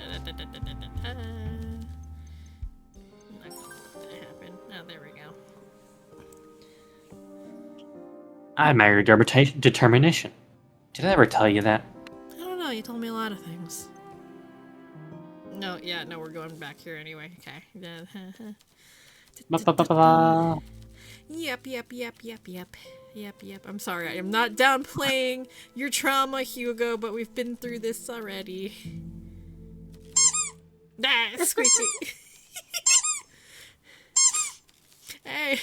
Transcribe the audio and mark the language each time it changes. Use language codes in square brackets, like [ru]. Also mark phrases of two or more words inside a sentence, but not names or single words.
[en] Not gonna let that happen. Oh, there we go. I admire your determination. Did I ever tell you that? I don't know, you told me a lot of things. No, yeah, no, we're going back here anyway. Okay. Ba-ba-ba-ba-ba. Yep. I'm sorry, I am not downplaying your trauma, Hugo, but we've been through this already. Ah, squeaky. Hey.